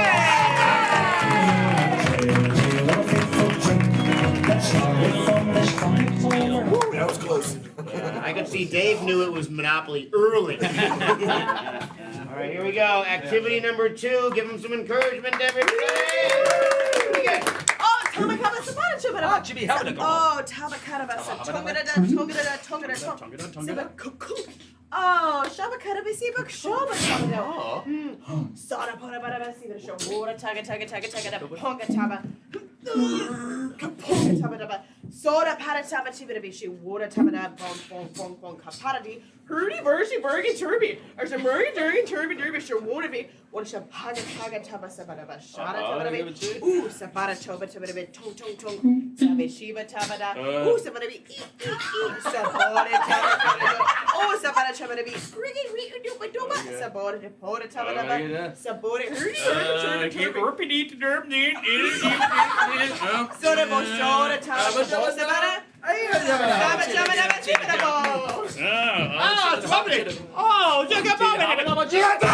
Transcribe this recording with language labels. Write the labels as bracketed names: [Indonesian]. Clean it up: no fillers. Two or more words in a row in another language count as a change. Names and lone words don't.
[English] Woo, that was close. I could see Dave knew it was Monopoly early. All right, here we go. Activity number 2. Give him some encouragement, everybody. Ah, Jimmy, how did it go? Oh, Tabakarabasa, Oh, Shabakarabi Sibak Shoba. Sada Parabaraba Sibak Show, Water Taga Ponga Taba. Ponga Tabadaba. Soda Parataba Tibishi, Water Tabada, Bon Caparadi, Hurdy Bershi Bergen Turby, or some Murray Durgan Turby Derbish or Waterby, what shall Paga Taba Sabadaba, Shada Tabadabi, ooh, Sapara Toba Tabadabi, Tong, Sabishiba Tabada, ooh, Sabadabi, Sabora Tabada, oh, Sabara Tabadabi, Rigging, Sabora Tabada, Sabora Hurdy, Keep repeating the derm, Soda Boshora Tabada, Sabara. It's bubbly. Oh, look at bubbly.